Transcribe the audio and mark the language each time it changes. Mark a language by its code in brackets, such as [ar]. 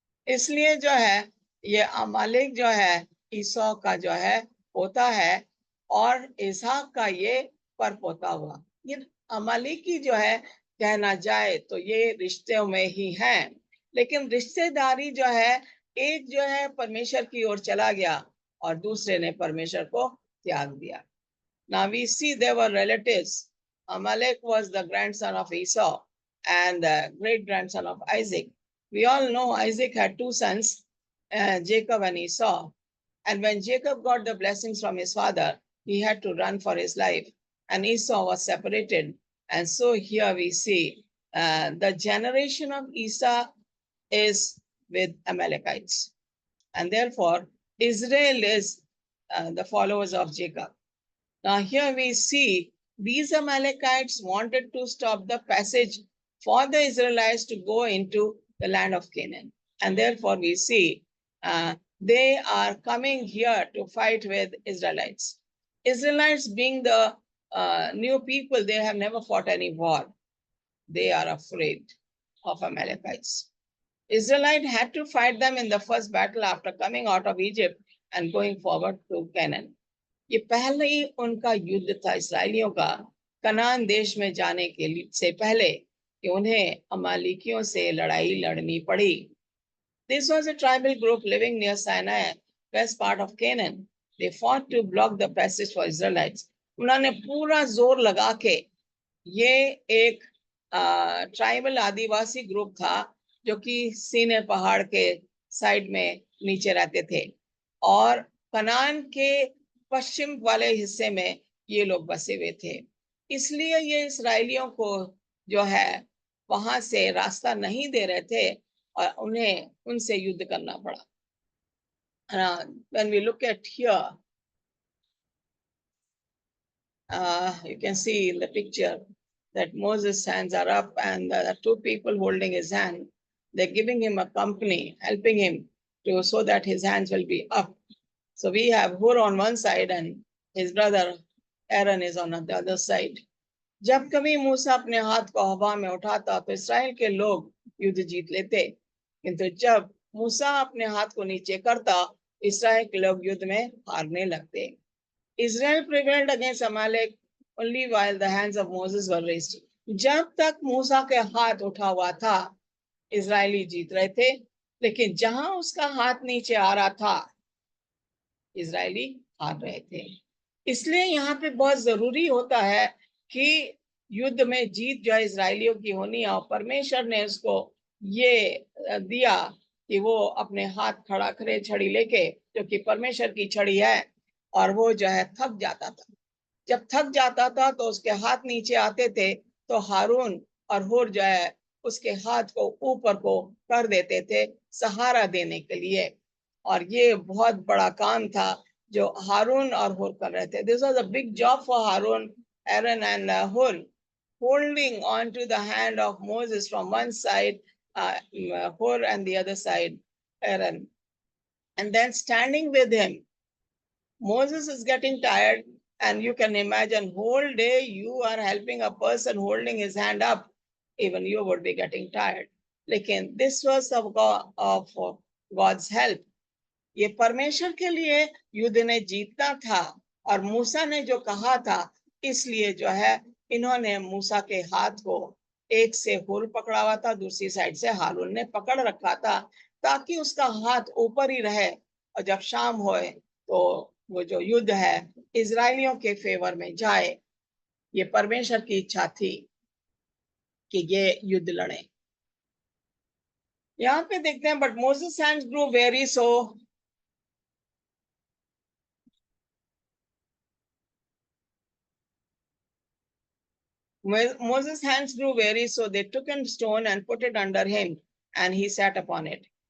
[hi] इसलिए जो है ये अमालेक जो है ईसौ का जो है पोता है, और इसहाक का ये परपोता हुआ। ये अमालेकी जो है कहना जाए तो ये रिश्तों में ही है, लेकिन रिश्तेदारी जो है, एक जो है परमेश्वर की ओर चला गया और दूसरे ने परमेश्वर को त्याग दिया। [en] Now we see there were relatives. Amalek was the grandson of Esau and the great grandson of Isaac. We all know Isaac had two sons, Jacob and Esau. And when Jacob got the blessings from his father, he had to run for his life, and Esau was separated. And so here we see the generation of Esau is with Amalekites. And therefore, Israel is the followers of Jacob. Now here we see these Amalekites wanted to stop the passage for the Israelites to go into the land of Canaan. And therefore we see they are coming here to fight with Israelites. Israelites being the new people, they have never fought any war. They are afraid of Amalekites. Israelites had to fight them in the first battle after coming out of Egypt and going forward to Canaan. [hi] ये पहले ही उनका युद्ध था इसराइलियों का कनान देश में जाने के से पहले, कि उन्हें अमालिकियों से लड़ाई लड़नी पड़ी। [en] This was a tribal group living near Sinai, west part of Canaan. They fought to block the passage for Israelites. [hi] उन्होंने पूरा जोर लगा के, ये एक ट्राइबल आदिवासी ग्रुप था जो कि सीने पहाड़ के साइड में नीचे रहते थे, और कनान के पश्चिम वाले हिस्से में ये लोग बसे हुए थे। इसलिए ये इसराइलियों को जो है वहां से रास्ता नहीं दे रहे थे और उन्हें उनसे युद्ध करना पड़ा। [en] When we look at here, you can see in the picture that Moses' hands are up and there are two people holding his hand. They're giving him a company, helping him to so that his hands will be up. So we have Hur on one side and his brother Aaron is on the other side. [hi] जब कभी मूसा अपने हाथ को हवा में उठाता तो Israel के लोग युद्ध जीत लेते, किंतु जब मूसा अपने हाथ को नीचे करता, इसराइल के लोग युद्ध में हारने लगते। [en] Israel prevailed against Amalek only while the hands of Moses were raised. [hi] जब तक मूसा के हाथ उठा हुआ था, इजरायली जीत रहे थे, लेकिन जहां उसका हाथ नीचे आ रहा था, इजरायली हार रहे थे। इसलिए यहाँ पे बहुत जरूरी होता है कि युद्ध में जीत जो इजरायलियों की होनी है, और परमेश्वर ने उसको ये दिया कि वो अपने हाथ खड़ा करे छड़ी लेके, जो कि परमेश्वर की छड़ी है, और वो जो है थक जाता था। जब थक जाता था तो उसके हाथ नीचे आते थे, तो हारून और हुर जो है उसके हाथ को ऊपर को कर देते थे सहारा देने के लिए। और ये बहुत बड़ा काम था जो हारून और हुर कर रहे थे। [en] This was a big job for Harun, Aaron and Hur, holding on to the hand of Moses from one side, Hur, and the other side Aaron, and then standing with him. Moses is getting tired, And you can imagine whole day you are helping a person holding his hand up, even you would be getting tired. Lekin this was of God's help. [hi] ये परमेश्वर के लिए युद्ध ने जीतना था, और मूसा ने जो कहा था, इसलिए जो है इन्होंने मूसा के हाथ को एक से हुर पकड़ा हुआ था, दूसरी साइड से हारून ने पकड़ रखा था, ताकि उसका हाथ ऊपर ही रहे, और जब शाम होए तो वो जो युद्ध है इजरायलियों के फेवर में जाए। ये परमेश्वर की इच्छा थी कि ये युद्ध लड़े। यहाँ पे देखते हैं, [en] But Moses hands grew weary so, Moses' hands grew weary, so they took a stone and put it under him, and he sat upon it.